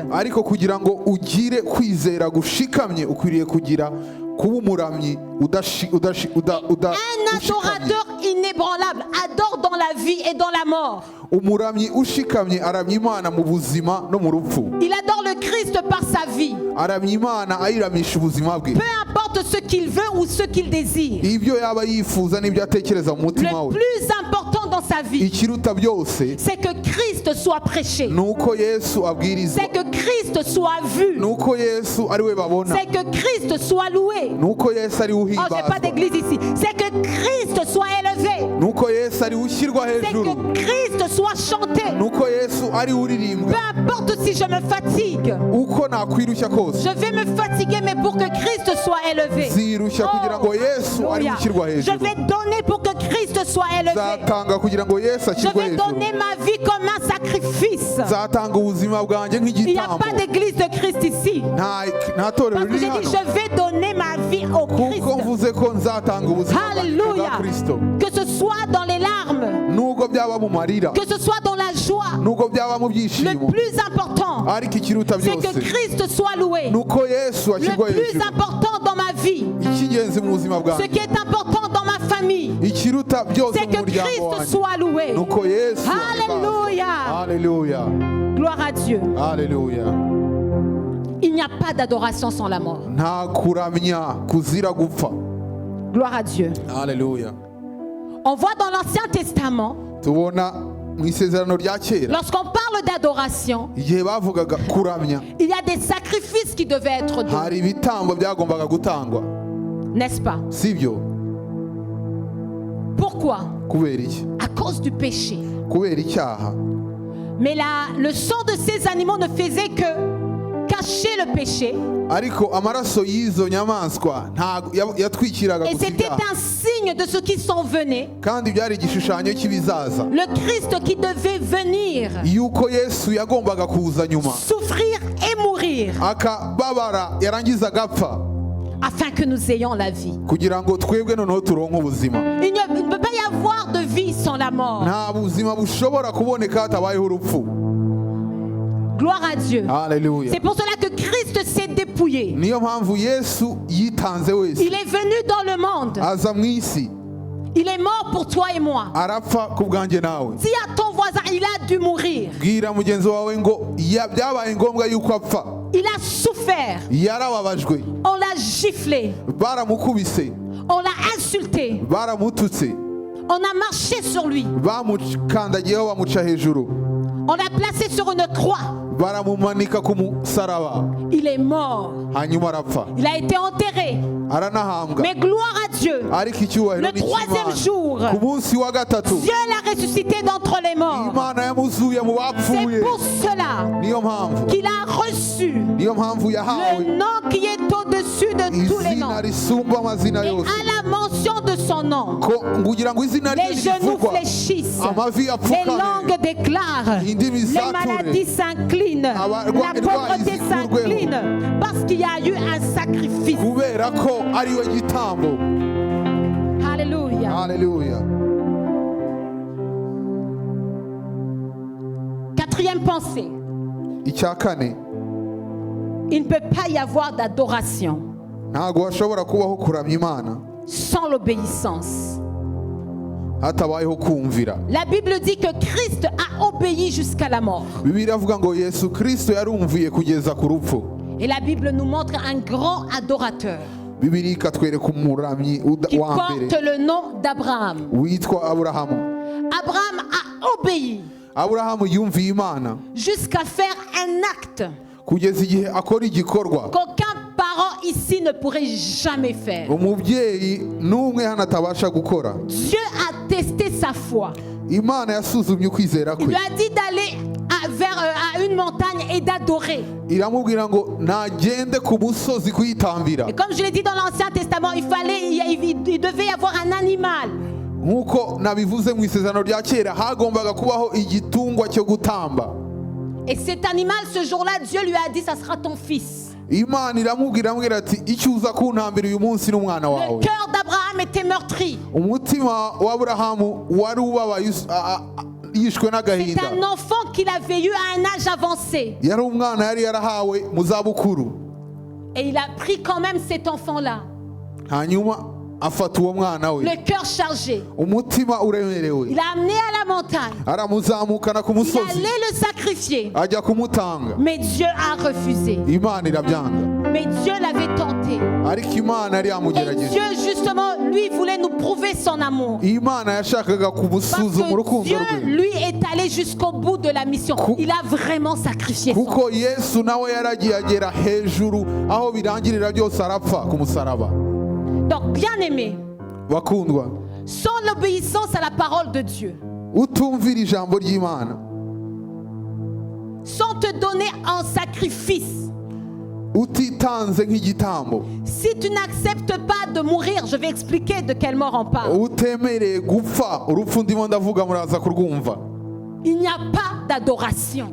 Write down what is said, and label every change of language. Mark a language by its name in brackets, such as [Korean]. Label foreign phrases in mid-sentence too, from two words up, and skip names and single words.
[Kinyarwanda] Ariko kugira ngo ugire kwizera gushikamye ukwiriye kugira kuba umuramyi [French] Un adorateur inébranlable adore dans la vie et dans la mort. [Kinyarwanda] umuramyi ushikamye aramya Imana mu buzima no mu rupfu. [French] Il adore le Christ par sa vie. [Kinyarwanda] Aramya Imana ayiramisha ubuzima bwe. [French] Peu importe ce qu'il veut ou ce qu'il désire. [Kinyarwanda] Ibyo yaba yifuza n'ibyo atekereza mu mutima [French] Le [Kinyarwanda] we. [French] plus important dans sa vie, [Kinyarwanda] Ikiruta byose [French] c'est que Christ soit prêché. [Kinyarwanda] nuko Yesu abwirizwa. [French] C'est que Christ soit vu. [Kinyarwanda] Nuko Yesu ari we babona. [French] C'est que Christ soit loué. [Kinyarwanda] Nuko Yesu ari [French] Oh, j'ai pas [Kinyarwanda] uhimbazwa. [French] d'église ici. C'est que Christ soit élevé. [Kinyarwanda] Nuko Yesu ari ushyirwa [French] C'est [Kinyarwanda] hejuru. [French] que Christ soit chanté. [Kinyarwanda] Nuko Yesu ari [French] Peu [Kinyarwanda] uririmbwa. [French] importe si je me fatigue. [Kinyarwanda] Uko nakwirushya kose [French] Je vais me fatiguer, mais pour que Christ soit élevé. [Kinyarwanda] zirushya kugira ngo Yesu ari [French] Alléluia. [Kinyarwanda] ushyirwa [French] Je [Kinyarwanda] hejuru. [French] vais donner pour que Christ soit élevé. [Kinyarwanda] Zatanga kugira ngo Yesu [French] Je [Kinyarwanda] ashyirwe [French] vais [Kinyarwanda] hejuru. [French] donner ma vie comme un sacrifice. [Kinyarwanda] Zatanga ubuzima bwanjye [French] Il n'y a [Kinyarwanda] nk'igitambo. [French] pas d'église de Christ ici. [Kinyarwanda] Nta torero [French] Parce que [Kinyarwanda] riri [French] j'ai dit, [Kinyarwanda] hano. [French] je vais donner ma vie au Christ. [Kinyarwanda] Kuko mvuze ko nzatanga ubuzima bwanjye [French] Alléluia. [Kinyarwanda] bwa Kristo. [French] Que ce soit dans les larmes, [Kinyarwanda] Nubwo byaba mu marira, [French] que ce soit dans la joie. [Kinyarwanda] nubwo byaba mu [French] Le [Kinyarwanda] byishimo, [French] plus important, [Kinyarwanda] ariko ikiruta [French] c'est que [Kinyarwanda] byose [French] Christ soit loué. [Kinyarwanda] nuko Yesu [French] Le [Kinyarwanda] ashyirwa [French] plus [Kinyarwanda] hejuru. [French] important dans ma vie, [Kinyarwanda] Icy'ingenzi mu buzima [French] ce [Kinyarwanda] bwanjye, [French] qui est important dans ma famille, [Kinyarwanda] ikiruta byose [French] c'est [Kinyarwanda] mu [French] que [Kinyarwanda] muryango [French] Christ [Kinyarwanda] wanjye, [French] soit loué. [Kinyarwanda] nuko Yesu [French] Alléluia. Alléluia. Gloire à Dieu. Alléluia. a pas d'adoration sans la mort. [Kinyarwanda] nta kuramya kuzira gupfa. [French] Gloire à Dieu. [Kinyarwanda] Haleluya. [French] On voit dans l'Ancien Testament, [Kinyarwanda] Tubona mu isezerano rya kera [French] lorsqu'on parle d'adoration, [Kinyarwanda] igihe bavugaga kuramya [French] il y a des sacrifices qui devaient être donnés, [Kinyarwanda] hari ibitambo byagombaga gutangwa, [French] n'est-ce pas? [Kinyarwanda] sibyo? [French] Pourquoi? [Kinyarwanda] Kubera iki? [French] À cause du péché. [Kinyarwanda] Kubera icyaha. [French] Mais le sang de ces animaux ne faisait que cacher le péché. [Kinyarwanda] Ariko amaraso y'izo nyamaswa ntago yatwikiraga [French] Et [Kinyarwanda] gusa [French] c'était [Kinyarwanda] ibyaha, [French] un signe de ce qui s'en venait. [Kinyarwanda] kandi byari igishushanyo cy'ibizaza, [French] Le Christ qui devait venir, [Kinyarwanda] yuko Yesu yagombaga kuza nyuma [French] souffrir et mourir, [Kinyarwanda] akababara yarangiza agapfa [French] afin que nous ayons la vie. [Kinyarwanda] kugira ngo twebwe noneho turonke ubuzima. [French] Il ne peut pas y avoir de vie sans la mort. [Kinyarwanda] Nta buzima bushobora kuboneka hatabayeho urupfu. [French] Gloire à Dieu. [Kinyarwanda] Haleluya. [French] C'est pour cela que Christ s'est dépouillé. [Kinyarwanda] Niyo mpamvu Yesu yitanze wese, [French] Il est venu dans le monde. [Kinyarwanda] aza mu isi, [French] Il est mort pour toi et moi. [Kinyarwanda] arapfa ku bwanjye nawe. [French] Dis à ton voisin, il a dû mourir. [Kinyarwanda] Bwira mugenzi wawe ngo byabaye ngombwa yuko apfa. [French] Il a souffert. [Kinyarwanda] Yarababajwe, [French] On l'a giflé. [Kinyarwanda] baramukubise, [French] On l'a insulté. [Kinyarwanda] baramututse, [French] On a marché sur lui. [Kinyarwanda] bamukandagiyeho bamuca hejuru, [French] On l'a placé sur une croix. [Kinyarwanda] baramumanika ku musaraba, [French] Il est mort. [Kinyarwanda] hanyuma arapfa, [French] Il a été enterré. [Kinyarwanda] aranahambwa. [French] Mais gloire à Dieu. [Kinyarwanda] Ariko icyubahiro [French] Le [Kinyarwanda] ni [French] troisième [Kinyarwanda] icy'Imana. [French] jour, [Kinyarwanda] Ku munsi wa gatatu [French] Dieu l'a ressuscité d'entre les morts. [Kinyarwanda] Imana yamuzuye mu [French] C'est [Kinyarwanda] bapfuye. [French] pour cela [Kinyarwanda] Niyo mpamvu [French] qu'il a reçu [Kinyarwanda] niyo mpamvu yahawe [French] le nom qui est au-dessus de tous les noms. [Kinyarwanda] izina risumba amazina [French] Et [Kinyarwanda] yose, [French] à la mention de son nom, [Kinyarwanda] ko kugira ngo izina rye [French] les genoux [Kinyarwanda] rivugwa, [French] fléchissent, [Kinyarwanda] amavi [French] les [Kinyarwanda] apfukame, [French] langues déclarent, [Kinyarwanda] indimi [French] les [Kinyarwanda] zature, [French] maladies s'inclinent, la pauvreté s'incline, parce qu'il y a eu un sacrifice. [Kinyarwanda] kubera ko ari we gitambo. [French] Alléluia. [Kinyarwanda] Haleluya. [French] Quatrième pensée, [Kinyarwanda] Icya kane, [French] il ne peut pas y avoir d'adoration [Kinyarwanda] ntabwo hashobora kubaho kuramya Imana [French] sans l'obéissance. [Kinyarwanda] hatabayeho kumvira. [French] La Bible dit que Christ a obéi jusqu'à la mort. [Kinyarwanda] Bibiliya avuga ngo Yesu Kristo yarumviye kugeza ku rupfu. [French] Et la Bible nous montre un grand adorateur [Kinyarwanda] Bibiliya ikatwereka umuramyi [French] qui [Kinyarwanda] wa [French] porte [Kinyarwanda] mbere [French] le nom d'Abraham. [Kinyarwanda] witwa Aburahamu. [French] Abraham a obéi [Kinyarwanda] Aburahamu yumviye Imana [French] jusqu'à faire un acte [Kinyarwanda] kugeza igihe akora igikorwa [French] qu'aucun parent ici ne pourrait jamais faire. [Kinyarwanda] umubyeyi n'umwe hano atabasha gukora. [French] Dieu a testé sa foi. [Kinyarwanda] Imana yasuzumye ukwizera [French] Il [Kinyarwanda] kwe, [French] lui a dit d'aller à une montagne et d'adorer. [Kinyarwanda] iramubwira ngo nagende ku musozi kuyitambira. [French] Et comme je l'ai dit dans l'Ancien Testament, il devait y avoir un animal. [Kinyarwanda] Nk'uko nabivuze mu isezerano rya kera hagombaga kubaho igitungwa cyo gutamba. [French] Et cet animal, ce jour-là, Dieu lui a dit, ça sera ton fils. [Kinyarwanda] Imana iramubwira ati icyo uza kuntambira uyu munsi n'umwana [French] Le [Kinyarwanda] wawe. [French] cœur d'Abraham était meurtri. [Kinyarwanda] Umutima wa Aburahamu wari ubabaye yishwe [French] C'est [Kinyarwanda] n'agahinda. [French] un enfant qu'il avait eu à un âge avancé. [Kinyarwanda] Yari umwana yari yarahawe mu zabukuru, [French] Et il a pris quand même cet enfant-là, [Kinyarwanda] hanyuma afata uwo mwana we, [French] le cœur chargé. [Kinyarwanda] umutima uremerewe, [French] Il l'a amené à la montagne. [Kinyarwanda] aramuzamukana ku [French] Il [Kinyarwanda] musozi [French] allait le sacrifier. [Kinyarwanda] ajya kumutanga. [French] Mais Dieu a refusé. [Kinyarwanda] Imana irabyanga, [French] Mais Dieu l'avait tenté. [Kinyarwanda] ariko Imana yari [French] Et [Kinyarwanda] yamugerageje. [French] Dieu, justement, lui, voulait nous prouver son amour. [Kinyarwanda] Imana yashakaga [French] Parce [Kinyarwanda] kumusuzuma [French] que [Kinyarwanda] urukundo [French] Dieu, [Kinyarwanda] rwe, [French] lui, est allé jusqu'au bout de la mission. Il a vraiment sacrifié son [Kinyarwanda] kuko Yesu nawe yaragiye agera hejuru aho birangirira byose arapfa ku musaraba. [French] Donc, bien aimé, [Kinyarwanda] Bakundwa, [French] sans l'obéissance à la parole de Dieu, [Kinyarwanda] utumvira ijambo ry'Imana, [French] sans te donner en sacrifice, [Kinyarwanda] utitanze nk'igitambo, [French] si tu n'acceptes pas de mourir, je vais expliquer de quelle mort on parle. [Kinyarwanda] utemereye gupfa urupfu ndimo ndavuga muraza kurwumva, [French] Il n'y a pas d'adoration.